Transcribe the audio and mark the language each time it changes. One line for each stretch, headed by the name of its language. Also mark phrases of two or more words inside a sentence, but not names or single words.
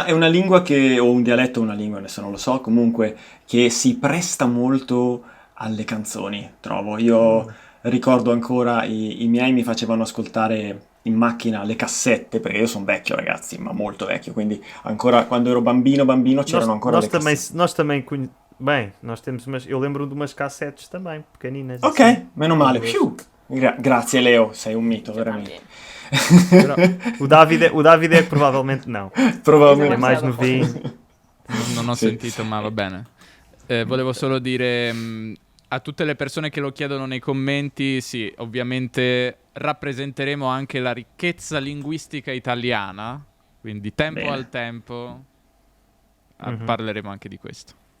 Italian: È una lingua o un dialetto o una lingua, adesso non lo so, comunque, che si presta molto alle canzoni, trovo. Io ricordo ancora, i miei mi facevano ascoltare in macchina le cassette, perché io sono vecchio, ragazzi, ma molto vecchio, quindi ancora quando ero bambino c'erano ancora
Portuguese: Nós
Italian: le
Portuguese: também,
Italian: cassette.
Portuguese: nós também bem, nós temos umas. Eu lembro de umas cassetes também, pequeninas. Ok, assim.
Italian: meno male. Phew. Grazie Leo, sei un mito,
Spanish: Yo
Italian: veramente.
Spanish: también.
Portuguese: O David é provavelmente não.
Italian: Probabilmente.
Portuguese: É mais Demasiado novinho.
Italian: Non ho Sì. sentito, ma va bene. Volevo solo dire a tutte le persone che lo chiedono nei commenti, sì, ovviamente rappresenteremo anche la ricchezza linguistica italiana, quindi tempo Bene. al tempo parleremo anche di questo.